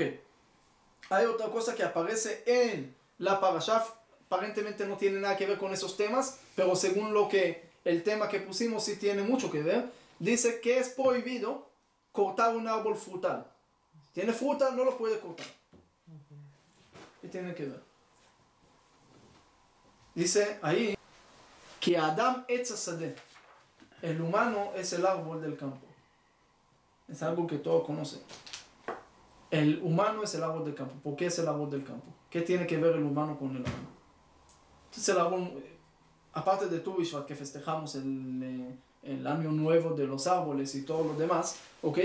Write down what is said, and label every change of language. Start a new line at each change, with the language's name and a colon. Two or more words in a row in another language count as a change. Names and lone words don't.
Spanish: Hay otra cosa que aparece en la parashá, aparentemente no tiene nada que ver con esos temas, pero según el tema que pusimos sí tiene mucho que ver. Dice que es prohibido cortar un árbol frutal. Tiene fruta, no lo puede cortar. ¿Qué tiene que ver? Dice ahí que
Hebrew: Adam etz hasadeh.
Spanish: el humano es el árbol del campo. Es algo que todos conocen. El humano es el árbol del campo. ¿Por qué es el árbol del campo? ¿Qué tiene que ver el humano con el árbol? Entonces el árbol, aparte de Tu B'Shvat, que festejamos el año nuevo de los árboles y todo lo demás, ¿ok?